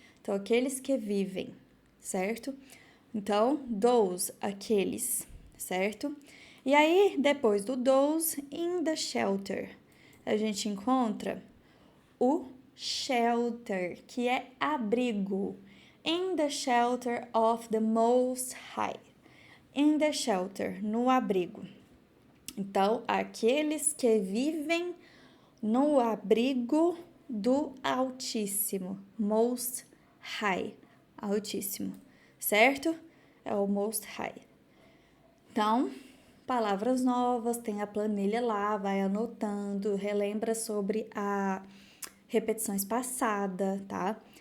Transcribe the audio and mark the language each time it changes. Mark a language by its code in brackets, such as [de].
[pt] Então, aqueles que vivem, certo? Então, those, aqueles, certo? E aí, depois do those, [en] in the shelter, [pt] a gente encontra o shelter, que é abrigo. [en] In the shelter of the Most High. In the shelter, [pt] no abrigo. Então, aqueles que vivem no abrigo do Altíssimo, Most High, Altíssimo, certo? É o Most High. Então, palavras novas, tem a planilha lá, vai anotando, relembra sobre a repetições passadas, tá?